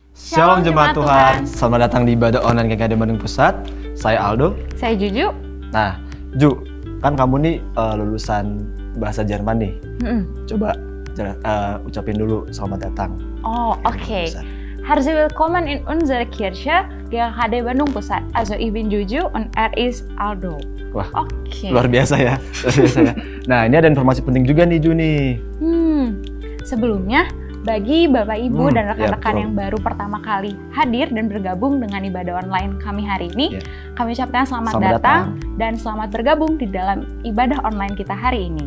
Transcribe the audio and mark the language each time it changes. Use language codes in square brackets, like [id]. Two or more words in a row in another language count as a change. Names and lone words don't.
[id] Shalom Jemaat Tuhan, selamat datang di ibadah online GKD Bandung Pusat. Saya Aldo. Saya Juju. Nah, Ju, kan kamu nih lulusan bahasa Jerman nih. Coba ucapin dulu selamat datang. Oh, oke. [de] Herzlich willkommen in unserer Kirche GKD Bandung Pusat. Also ich bin Juju und ist Aldo. [id] Wah, oke. Luar biasa ya. Nah, ini ada informasi penting juga nih Ju nih. Sebelumnya, bagi Bapak Ibu dan rekan-rekan ya, yang baru pertama kali hadir dan bergabung dengan ibadah online kami hari ini, kami ucapkan selamat datang dan selamat bergabung di dalam ibadah online kita hari ini.